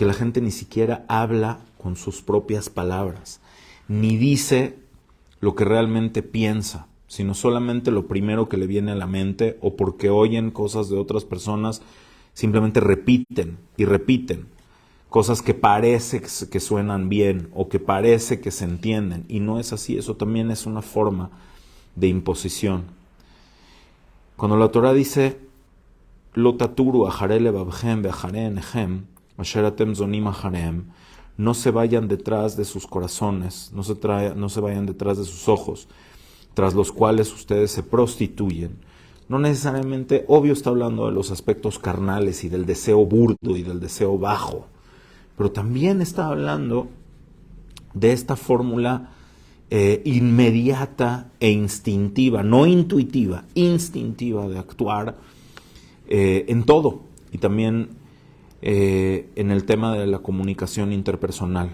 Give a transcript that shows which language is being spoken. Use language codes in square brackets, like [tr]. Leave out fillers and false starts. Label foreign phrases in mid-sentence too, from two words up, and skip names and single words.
[es] la gente ni siquiera habla con sus propias palabras, ni dice lo que realmente piensa, sino solamente lo primero que le viene a la mente, o porque oyen cosas de otras personas, simplemente repiten y repiten cosas que parece que suenan bien o que parece que se entienden, y no es así. Eso también es una forma de imposición. Cuando la Torah dice [he] לא תתורו אחרי לבבכם ואחרי עיניכם אשר אתם זונים אחריהם, [es] no se vayan detrás de sus corazones, no se vayan detrás de sus ojos, tras los cuales ustedes se prostituyen. No necesariamente, obvio, está hablando de los aspectos carnales y del deseo burdo y del deseo bajo, pero también está hablando de esta fórmula inmediata e instintiva, no intuitiva, instintiva de actuar en todo, y también en el tema de la comunicación interpersonal.